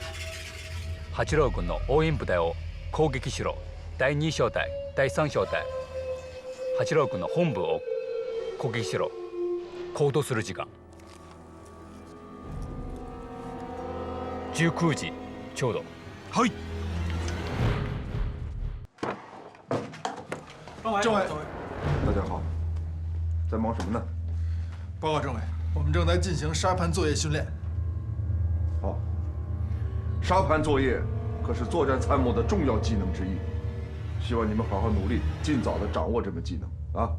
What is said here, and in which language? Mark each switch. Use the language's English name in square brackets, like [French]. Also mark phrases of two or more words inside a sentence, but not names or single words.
[Japanese] 八郎軍の応援部隊を攻撃しろ。第2小隊、第3小隊、八郎軍の本部を攻撃しろ。行動する時間19時ちょうど。はい。 [Chinese] 政委，大家好，在忙什么呢？报告政委，我们正在进行沙盘作业训练。好，沙盘作业可是作战参谋的重要技能之一，希望你们好好努力，尽早的掌握这门技能啊！